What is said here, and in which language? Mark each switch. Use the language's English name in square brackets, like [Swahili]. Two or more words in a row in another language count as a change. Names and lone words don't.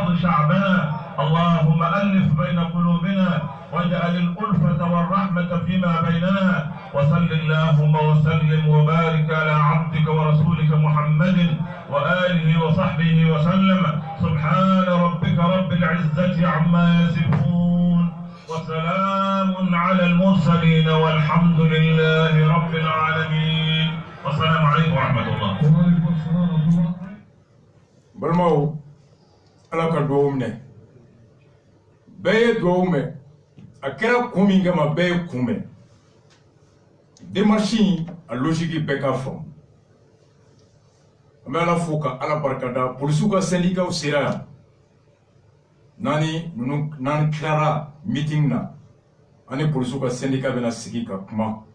[Arabic] شعبنا اللهم ألف بين قلوبنا واجعل الألفة والرحمة فيما بيننا وصل اللهم وسلم وبارك على عبدك ورسولك محمد وآله وصحبه وسلم سبحان ربك رب العزة عما يصفون وسلام على المرسلين والحمد لله رب العالمين والسلام عليكم ورحمة الله. [Bambara] Balmao ala ka duwawu minɛ bɛɛ ye duwawu mɛn a kɛra kun min kama bɛɛ ye kun mɛn démarche in a logique bɛɛ ka faamu an bɛ ala fo ka ala barikada polisiw ka syndicat sera yan n'an tilara meeting na ani polisiw ka syndicat bɛna sigi ka kuma